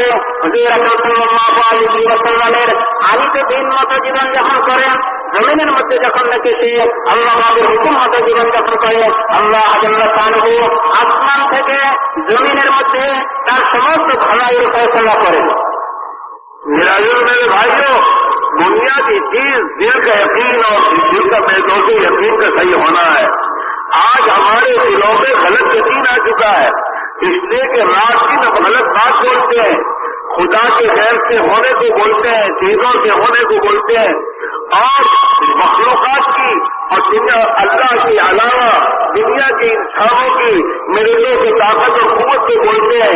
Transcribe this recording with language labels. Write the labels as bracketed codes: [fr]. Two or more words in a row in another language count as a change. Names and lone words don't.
[bn] হুজুর আকরাম [ar] صلى الله عليه وسلم [bn] আলিত দিন মতো জীবনযাপন করে, জমিনের মধ্যে যখন নাকি সে আল্লাহ পাকের হুকুম মতো জীবনযাপন করে, আল্লাহ [ar] جل شانه [bn] আসমান থেকে জমিনের মধ্যে তার সমস্ত ভালাইয়ের ফয়সালা করেন। [ur] میرے بھائیوں، بنیادی چیز دل کا یقین اور دل کا بیدوزی یقین کا صحیح ہونا ہے۔ آج ہمارے دلوں میں غلط یقین آ چکا ہے، اس لیے کہ رات دن اب غلط بات بولتے ہیں، خدا کے غیر سے ہونے کو بولتے ہیں، چیزوں سے ہونے کو بولتے ہیں، اور مخلوقات کی اور اللہ کے علاوہ دنیا کے انسانوں کی ملتوں کی طاقت اور قوت کو بولتے ہیں۔